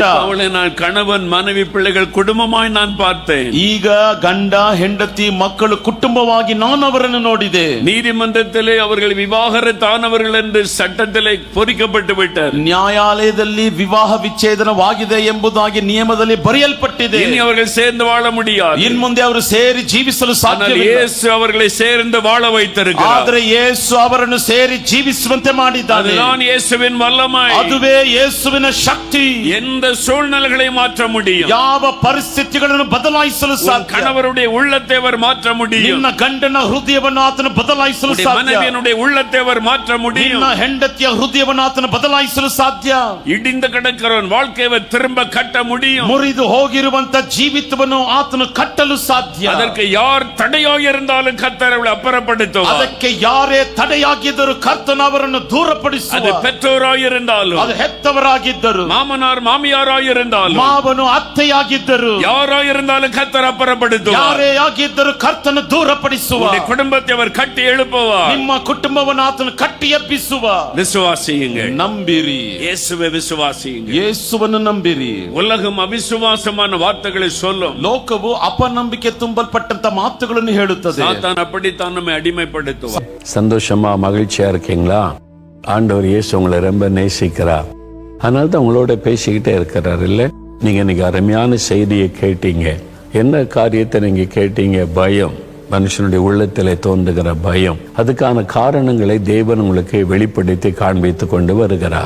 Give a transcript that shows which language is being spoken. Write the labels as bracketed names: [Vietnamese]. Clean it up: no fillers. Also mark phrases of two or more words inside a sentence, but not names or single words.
[Tamil] அவளை நான் கணவன் மனைவி பிள்ளைகள் குடும்பமாய் நான் பார்த்தேன். [Kannada] ಈಗ ಗಂಡ ಹೆಂಡತಿ ಮಕ್ಕಳು ಕುಟುಂಬವಾಗಿ ನಾನು ಅವರನ್ನು ನೋಡಿದೆ. [Tamil] நீதிமன்றத்திலே அவர்கள் விவாகரத்தானவர்கள் என்று சட்டத்திலே பொறிக்கப்பட்டு விட்டார். [Kannada] ನ್ಯಾಯಾಲಯದಲ್ಲಿ ವಿವಾಹ ವಿಚ್ಛೇದನವಾಗಿದೆ ಎಂಬುದಾಗಿ ನಿಯಮದಲ್ಲಿ ಬರೆಯಲ್ಪಟ್ಟಿದೆ. [Tamil] இனி அவர்கள் சேர்ந்து வாழ முடியாது. [Kannada] ಇನ್ ಮುಂದೆ ಅವರು ಸೇರಿ ಜೀವಿಸಲು [Tamil] ஆனால் [Kannada] ಸಾಧ್ಯವಿಲ್ಲ. [Tamil] இயேசு அவர்களை சேர்ந்து வாழ வைத்திருக்கிறார். [Kannada] ಆದರೆ ಯೇಸು ಅವರನ್ನು ಸೇರಿ ಜೀವಿಸುವಂತೆ ಮಾಡಿದ್ದಾನೆ. [Tamil] அதுதான் இயேசுவின் வல்லமை. [Kannada] ಅದುವೇ ಯೇಸುವಿನ ಶಕ್ತಿ. [Tamil] எந்த சூழ்நிலைகளை மாற்ற முடியும். [Kannada] ಯಾವ ಪರಿಸ್ಥಿತಿಗಳನ್ನು ಬದಲಾಯಿಸಲು [Tamil] உன் [Kannada] ಸಾಧ್ಯ. [Tamil] கணவருடைய உள்ளத்தை அவர் மாற்ற முடியும். [Kannada] ನಿನ್ನ ಗಂಡನ ಹೃದಯವನ್ನು ಆತನು ಬದಲಾಯಿಸಲು [Tamil] உன்னுடைய [Kannada] ಸಾಧ್ಯ. [Tamil] மனைவியினுடைய உள்ளத்தை அவர் மாற்ற முடியும். [Kannada] ನಿನ್ನ ಹೆಂಡತಿಯ ಹೃದಯವನ್ನು ಆತನು ಬದಲಾಯಿಸಲು ಸಾಧ್ಯ. [Tamil] இடிந்து கிடக்கிறவன் வாழ்க்கையை அவர் திரும்ப கட்ட முடியும். [Kannada] ಮುರಿದು ಹೋಗಿರುವಂತ ಜೀವಿತವನ್ನು ಆತನು ಕಟ್ಟಲು ಸಾಧ್ಯ. [Tamil] அதற்கு யார் தடையாக இருந்தாலும் கர்த்தர் அவளை அப்புறப்படுத்துவார். [Kannada] ಅದಕ್ಕೆ ಯಾರೇ ತಡೆಯಾಗಿದ್ದರೂ ಕರ್ತನು ಅವರನ್ನು [Tamil] அது [Kannada] ದೂರಪಡಿಸುವ. [Tamil] பெற்றோராய் இருந்தாலும், [Kannada] ಅದು ಹೆತ್ತವರಾಗಿದ್ದರು, [Tamil] மாமனார் மாமியாராய் இருந்தாலும், [Kannada] ಮಾವನು ಅತ್ತೆಯಾಗಿದ್ದರು, [Tamil] யாராய் இருந்தாலும் கர்த்தர் அப்புறப்படுத்துவார். [Kannada] ಯಾರೇ ಆಗಿದ್ದರೂ ಕರ್ತನು ದೂರಪಡಿಸುವ. [Tamil] உன்னுடைய குடும்பத்தை அவர் கட்டி எழுப்புவார். [Kannada] ನಿಮ್ಮ ಕುಟುಂಬವನ್ನು ಆತನು ಕಟ್ಟಿ ಎಬ್ಬಿಸುವ. [Tamil] விசுவாசியுங்கள், [Kannada] ನಂಬಿರಿ, [Tamil] இயேசுவை விசுவாசியுங்கள். [Kannada] ಯೇಸುವನ್ನು ನಂಬಿರಿ. [Tamil] உலகம் அவிசுவாசமான வார்த்தைகளை சொல்லும். [Kannada] ಲೋಕವು ಅಪನಂಬಿಕೆ ತುಂಬಲ್ಪಟ್ಟಂತ ಮಾತುಗಳನ್ನು ಹೇಳುತ್ತದೆ. [Tamil] சாத்தான் அப்படித்தான் நம்மை அடிமைப்படுத்துவார். சந்தோஷமா மகிழ்ச்சியா இருக்கீங்களா? ஆண்டவர் இயேசு உங்களை ரொம்ப நேசிக்கிறார். அதனால தான் உங்களோட பேசிக்கிட்டே இருக்கிறார் இல்ல? நீங்க இன்னைக்கு அருமையான செய்தியை கேட்டீங்க. என்ன காரியத்தை நீங்க கேட்டீங்க? பயம். மனுஷனுடைய உள்ளத்திலே தோன்றுகிற பயம். அதுக்கான காரணங்களை தேவன் உங்களுக்கு வெளிப்படுத்தி காண்பித்து கொண்டு வருகிறார்.